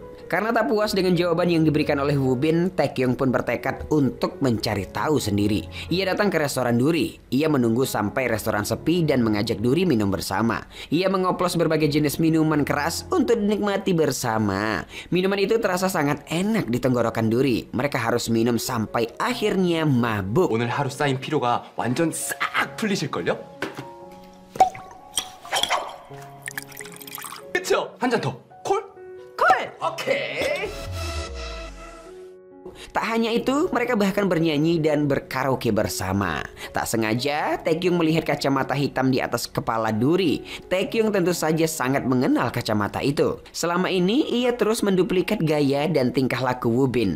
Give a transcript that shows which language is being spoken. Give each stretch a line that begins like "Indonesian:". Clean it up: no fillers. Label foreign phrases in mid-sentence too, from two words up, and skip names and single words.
Indonesian: Karena tak puas dengan jawaban yang diberikan oleh Woo-bin, Taekyung pun bertekad untuk mencari tahu sendiri. Ia datang ke restoran Duri. Ia menunggu sampai restoran sepi dan mengajak Duri minum bersama. Ia mengoplos berbagai jenis minuman keras untuk dinikmati bersama. Minuman itu terasa sangat enak di tenggorokan Duri. Mereka harus minum sampai akhirnya mabuk.
Korean: 오늘 하루 쌓인 피로가 완전 싹 풀리실걸요? 그쵸? 한 잔 더. 콜? 콜! 오케이.
Indonesian: Tak hanya itu, mereka bahkan bernyanyi dan berkaraoke bersama. Tak sengaja, Taekyung melihat kacamata hitam di atas kepala Duri. Taekyung tentu saja sangat mengenal kacamata itu. Selama ini, ia terus menduplikat gaya dan tingkah laku Woo-bin.